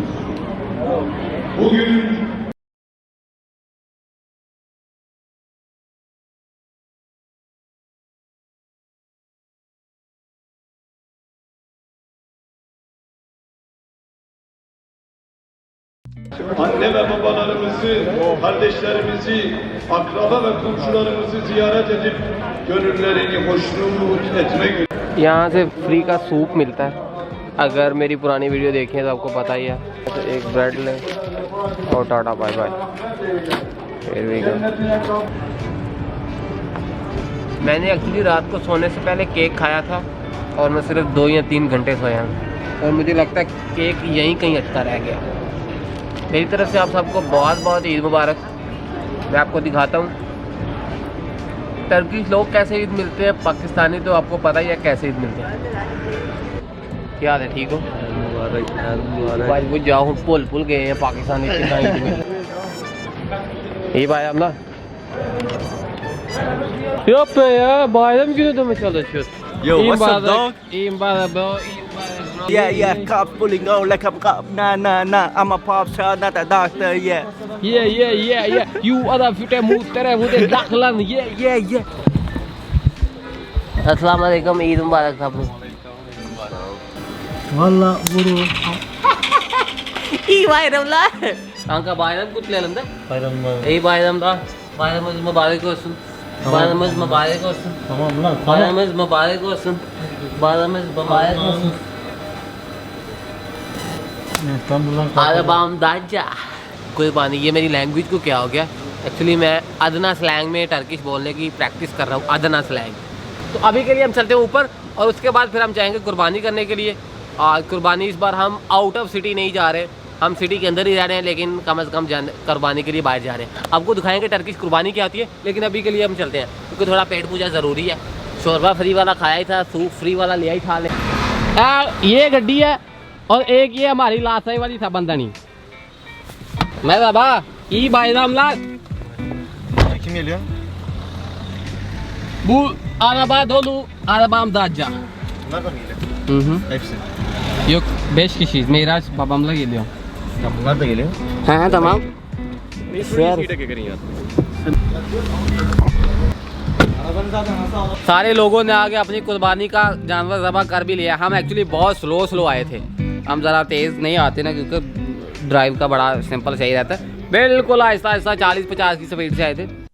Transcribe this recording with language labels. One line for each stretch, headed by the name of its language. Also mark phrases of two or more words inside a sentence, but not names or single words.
Turkish: Bugün anne ve babalarımızı, kardeşlerimizi, akraba ve komşularımızı ziyaret edip gönüllerini hoşnut etmek.
Hindi: यहाँ से फ्री का सूप मिलता है। अगर मेरी पुरानी वीडियो देखें तो आपको पता ही है। तो एक ब्रेड ले और टाटा बाय बाय। मैंने एक्चुअली रात को सोने से पहले केक खाया था और मैं सिर्फ 2 या 3 घंटे सोया हूँ और मुझे लगता है केक यहीं कहीं अटका रह गया। मेरी तरफ से आप सबको बहुत बहुत ईद मुबारक। मैं आपको दिखाता हूँ टर्किश लोग कैसे ईद मिलते हैं। पाकिस्तानी तो आपको पता ही है कैसे ईद मिलते हैं। क्या है, ठीक हो? भाई वो जाओ पुल गए हैं पाकिस्तानी कितना ईद मिलते।
Turkish: İyi bayramlar. Yok be ya, bayram günü de mi çalışıyorsun?
English: Yo, what's up, dog?
Turkish: İyi mübarek bro.
English: Yeah, cop pulling on like I'm cop. Nah. I'm a pop star, not a doctor, yeah. Yeah. You are the future muhtere, bu de daklan. Yeah.
Arabic: السلام عليكم,
Hindi: ईद मुबारक आपको।
Turkish: Valla buru. İyi bayramlar. Kanka bayram kutlayalım da. Bayramlar. İyi bayramlar. Bayramımız mübarek olsun. Bayramımız mübarek olsun. Tamam lan. Bayramımız mübarek olsun. Bayramımız mübarek olsun. आलबाम दाजा कुर्बानी।
Hindi: ये मेरी लैंग्वेज को क्या हो गया। एक्चुअली मैं अदना स्लैंग में टर्किश बोलने की प्रैक्टिस कर रहा हूँ, अदना स्लैंग। तो अभी के लिए हम चलते हैं ऊपर और उसके बाद फिर हम जाएंगे कुर्बानी करने के लिए। और कुर्बानी इस बार हम
English: out of city
Hindi: नहीं जा रहे, हम सिटी के अंदर ही जा रहे हैं, लेकिन कम से कम कुर्बानी के लिए बाहर जा रहे हैं। आपको दिखाएंगे टर्किश कुर्बानी क्या होती है, लेकिन अभी के लिए हम चलते हैं क्योंकि थोड़ा पेट पूजा ज़रूरी है। शोरबा फ्री वाला खाया ही था, सूप फ्री वाला लिया ही था। ये गड्डी है और एक ये हमारी लासाई वाली था बंदनी। मैं बाबा
Turkish: iyi bayramlar. Kim geliyor? Bu araba dolu, arabam Dacia. Bunlar da mı geliyor? Hepsi. Yok 5 kişiyiz. Meyraç babamla geliyor. Ya bunlar da geliyor. हाँ tamam.
Hindi: सारे लोगों ने आगे अपनी कुर्बानी का जानवर ज़बह कर भी लिया। हम एक्चुअली बहुत स्लो आए थे। हम ज़रा तेज़ नहीं आते ना, क्योंकि ड्राइव का बड़ा सिंपल सही रहता है। बिल्कुल आहिस्ता 40-50 की स्पीड से आए थे।